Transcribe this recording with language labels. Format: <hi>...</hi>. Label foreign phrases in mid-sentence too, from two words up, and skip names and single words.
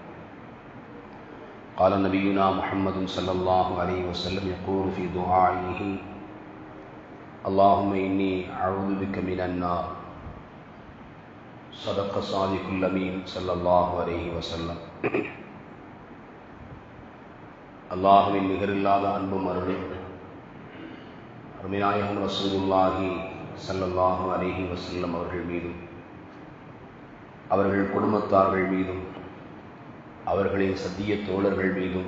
<ar>قال نبينا محمد صلى الله عليه وسلم يقول في دعائه: اللهم إني أعوذ بك من النار. صدق صادق الأمين صلى الله عليه وسلم.</ar> <ta>அல்லாஹுவின் நிகரில்லாத அன்பும் அருளும் அருமைநாயகம்</ta> <ar>رسول الله صلى الله عليه وسلم</ar> <ta>அவர்கள் மீதும், அவர்கள் குடும்பத்தார்கள் மீதும், அவர்களின் சத்திய தோழர்கள் மீதும்,</ta>